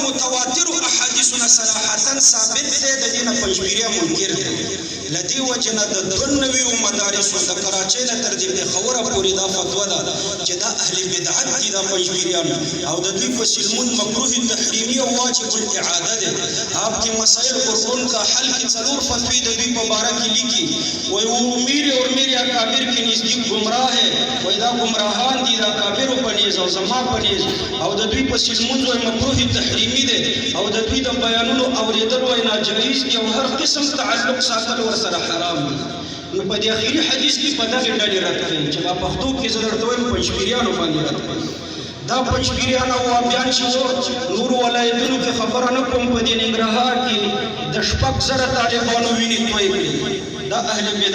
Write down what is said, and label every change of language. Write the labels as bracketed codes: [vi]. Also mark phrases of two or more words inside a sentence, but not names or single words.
[ps] متواترو احادیثو نه صراحتن ثابت دی د دې نه پنجپیریا منکر دی له دې وجې نه د دوه نویو مدارسو د کراچۍ نه تر دې پېښوره پورې دا فتوا ده چې دا اهل بدعت دي دا پنجپیریان او د دوی په سلمون مکروه تحریمي او واجب الاعاده دی آپ کی مسائل قرآن کا حل کی ضرور فتوی د دوی په باره کې لیکي وی [ur] وہ میرے اور میرے اکابر کے نزدیک گمراہ ہے [ps] وی دا گمراہان دی دا اکابر پنیز او زما پنیز او د دوی په سلمون وی مکروه تحریمي دی او د دوی د بیانونو اوریدل وی ناجایز دی او هر قسم تعلق ساتل ورسره حرام دی نو په دې اخري حدیث کې په دغې ډلې رد کوي چې په پښتو کې زه درته وایم پنجپیریانو باندې رد کوي دا پنجپیریان او وهابیان چې نورو ولایتونو کې خبره نه کوم په دې ننګرهار کې د 6,000 طالبانو وینې توی کړي دا اهل